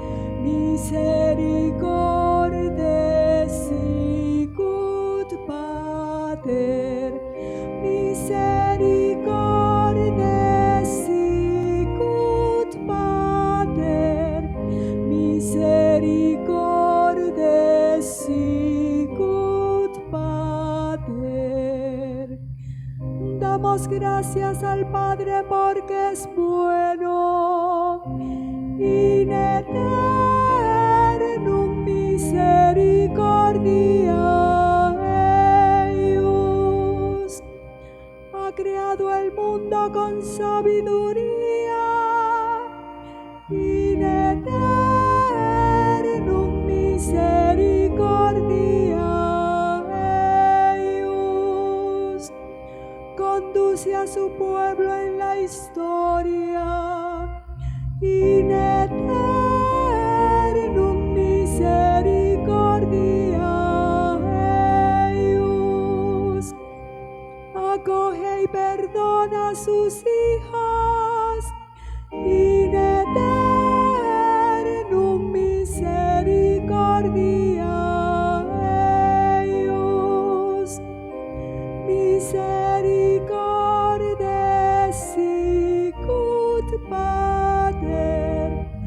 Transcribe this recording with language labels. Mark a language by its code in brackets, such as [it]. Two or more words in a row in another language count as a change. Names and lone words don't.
[la] misericordes sicut Pater, misericordes sicut Pater, misericordes sicut Pater. [es] Damos gracias al Padre porque es bueno, [la] in eternum misericordia eius. [es] Ha creado el mundo mundo con sabiduría, [la] in eternum misericordia eius. [es] Conduce a su pueblo en la historia, [la] in eternum misericordia eius. [es] Acoge y perdona a sus hijas, [la] in eternum misericordia eius. Misericordia sicut Pater,